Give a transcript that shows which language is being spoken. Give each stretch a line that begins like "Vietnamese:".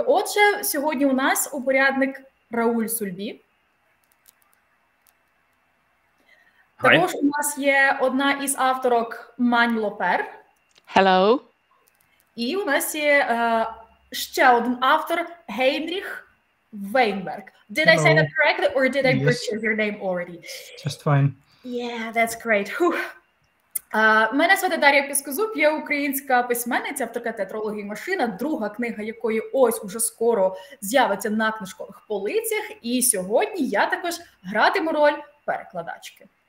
Ukrainian: Отже, сьогодні у нас упорядник Рауль Сульбі. Також у нас є одна із авторок Мань Лопер.
English: Hello.
Ukrainian: І у нас є ще один автор Геінріх Вейнберґ.
English: Did I say that correctly or did I butcher your name already? Just fine. Yeah, that's great.
Ukrainian: Мене звати Дар'я Піскозуб, я українська письменниця, авторка театрології «Машина», друга книга якої ось уже скоро з'явиться на книжкових полицях. І сьогодні я також гратиму роль перекладачки.